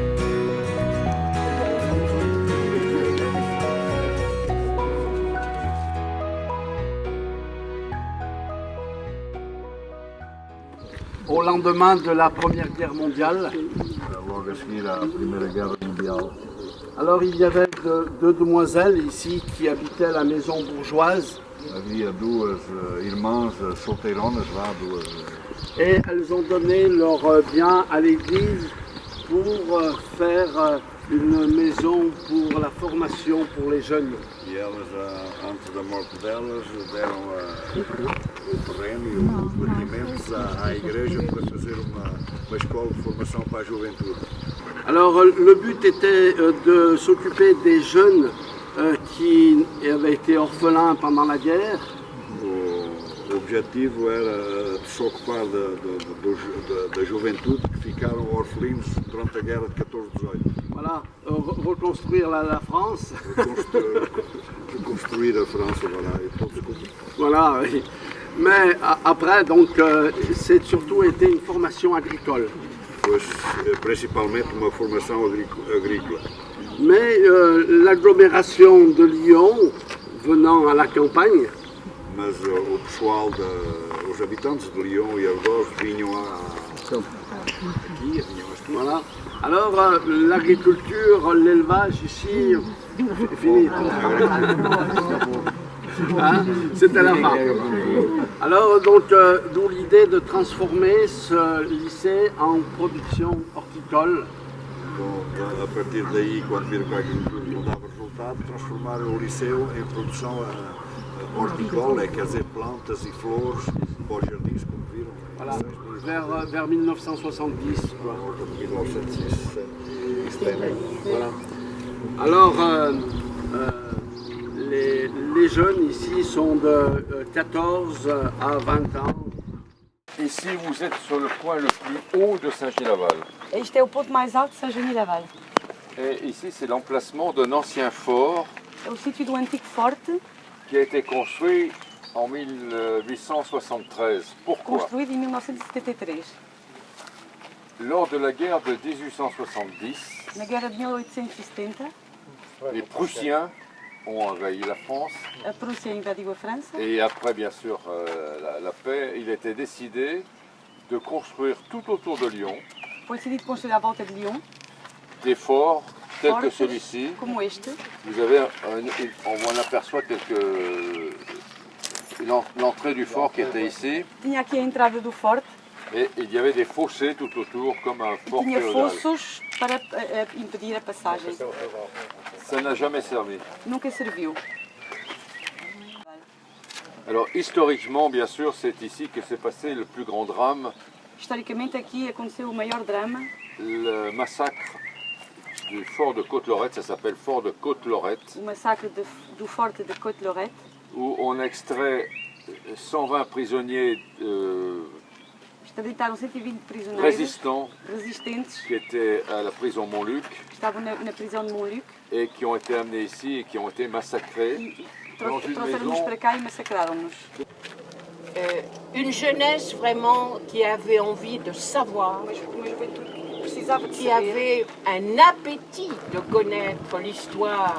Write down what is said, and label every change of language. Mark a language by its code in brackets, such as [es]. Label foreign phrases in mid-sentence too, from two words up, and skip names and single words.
[fr] Au lendemain de la Première Guerre mondiale, [pt] Logo a seguir à Primeira Guerra Mundial, [fr] alors il y avait deux demoiselles ici qui habitaient à la maison bourgeoise [pt] havia duas irmãs solteironas lá, [fr] et elles ont donné leurs biens à l'église pour faire une maison pour la formation pour les jeunes. [pt] e elas, antes da morte delas, deram o terreno e os batimentos à igreja para fazer uma escola de formação para a juventude. [fr] Alors le but était de s'occuper des jeunes qui avaient été orphelins pendant la guerre. [pt] O objetivo era de se ocupar da juventude que ficaram orfelinos durante a guerra de 14-18. [fr] Voilà, reconstruire la France. [pt] Reconstruir a França, [fr] voilà, et [pt] todos como. [fr] Voilà, oui. Mais après, donc, c'est surtout été une formation agricole. [pt] Pois, principalmente uma formação agrícola. [fr] Mais l'agglomération de Lyon, venant à la campagne, [pt] Mas o pessoal, os habitantes de Lyon e arredores vinham aqui. [fr] voilà. Alors l'agriculture, l'élevage ici, fini. Hein, c'était la fin. Alors donc, d'où l'idée de transformer ce lycée en production horticole. [pt] Bom, a partir daí, quando viram que a agricultura não dava resultado, transformaram o liceu em produção hortícola, quer dizer, plantas e flores para os jardins, como viram. [fr] Voilà, vers 1970. Quoi. 1970. Voilà. Alors, les jeunes ici sont de 14 à 20 ans. Ici, vous êtes sur le point le plus haut de Saint-Gilles-Laval. [pt] Este é o ponto mais alto de Saint-Genis-Laval. [fr] Et ici, c'est l'emplacement d'un ancien fort [pt] É o sítio do antigo forte, [fr] qui a été construit en 1873. Pourquoi? [pt] construído em 1973. [fr] Lors de la guerre de 1870, [pt] Na guerra de 1870, [fr] les Prussiens ont envahi la France. [pt] a Prússia invadiu a França. [fr] Et après, bien sûr, la paix, il était décidé de construire tout autour de Lyon [pt] Foi decidido construir à volta de Lyon, [fr] des forts tels que [pt] fortes [fr] celui-ci. [pt] como este. [fr] Vous avez, on aperçoit l'entrée du fort qui était ici. [pt] Tinha aqui a entrada do forte [fr] Et il y avait des fossés tout autour, comme un [pt] e [fr] fort [pt] tinha [fr] féodal. [pt] fossos para impedir a passagem. [fr] Ça n'a jamais servi. [pt] Nunca serviu. [fr] Alors historiquement, bien sûr, c'est ici que s'est passé le plus grand drame, [pt] Historicamente aqui aconteceu o maior drama, [fr] le massacre du fort de Côte-Lorette, ça s'appelle fort de Côte-Lorette, [pt] o massacre do forte de Côte-Lorette, [fr] où on extrait 120 prisonniers [pt] extraditaram 120 prisioneiros [fr] résistants [pt] resistentes [fr] qui étaient à la prison Montluc [pt] que estavam na prisão de Montluc [fr] et qui ont été amenés ici et qui ont été massacrés dans une [pt] trouxeram-nos [fr] maison. [pt] para cá e massacraram-nos. [fr] Une jeunesse vraiment qui avait envie de savoir, [pt] Uma juventude que precisava de [fr] qui [pt] saber, [fr] avait un appétit de connaître l'histoire